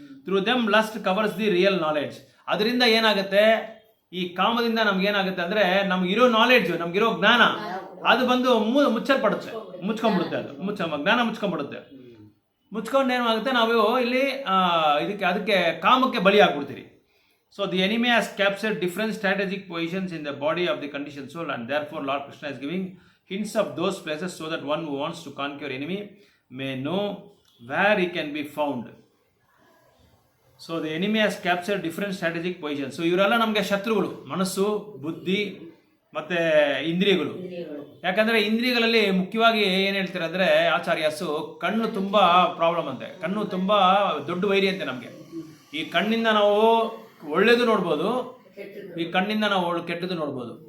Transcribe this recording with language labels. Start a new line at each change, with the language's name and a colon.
English: Through them lust covers the real knowledge.
Kannada: ಅದರಿಂದ ಏನಾಗುತ್ತೆ, ಈ ಕಾಮದಿಂದ ನಮ್ಗೆ ಏನಾಗುತ್ತೆ ಅಂದ್ರೆ, ನಮ್ಗಿರೋ ನಾಲೆಡ್ಜ್, ನಮ್ಗಿರೋ ಜ್ಞಾನ ಅದು ಬಂದು ಮುಚ್ಚಲ್ಪಡುತ್ತೆ, ಮುಚ್ಕೊಂಡ್ಬಿಡುತ್ತೆ. ಅದು ಜ್ಞಾನ ಮುಚ್ಕೊಂಡ್ಬಿಡುತ್ತೆ. ಮುಚ್ಕೊಂಡು ಏನಾಗುತ್ತೆ, ನಾವು ಇಲ್ಲಿ ಅದಕ್ಕೆ ಕಾಮಕ್ಕೆ ಬಲಿ ಆಗ್ಬಿಡ್ತೀರಿ.
English: So the enemy has captured different strategic positions in the body of the conditioned soul, and therefore Lord Krishna is giving hints of those places so that one who wants to conquer enemy may know where he can be found. So the enemy has captured different strategic positions.
Kannada: So ಇವರೆಲ್ಲ ನಮಗೆ ಶತ್ರುಗಳು, ಮನಸ್ಸು, ಬುದ್ಧಿ ಮತ್ತೆ ಇಂದ್ರಿಯಗಳು. ಯಾಕಂದ್ರೆ ಇಂದ್ರಿಯಗಳಲ್ಲಿ ಮುಖ್ಯವಾಗಿ ಏನ್ ಹೇಳ್ತಾರೆ ಅಂದ್ರೆ ಆಚಾರ್ಯಸು, ಕಣ್ಣು ತುಂಬಾ ಪ್ರಾಬ್ಲಮ್ ಅಂತೆ, ಕಣ್ಣು ತುಂಬಾ ದೊಡ್ಡ ವೈರಿ ಅಂತೆ ನಮ್ಗೆ. ಈ ಕಣ್ಣಿಂದ ನಾವು ಒಳ್ಳೇದು ನೋಡ್ಬೋದು, ಈ ಕಣ್ಣಿಂದ ನಾವು ಕೆಟ್ಟದ್ದು ನೋಡ್ಬೋದು.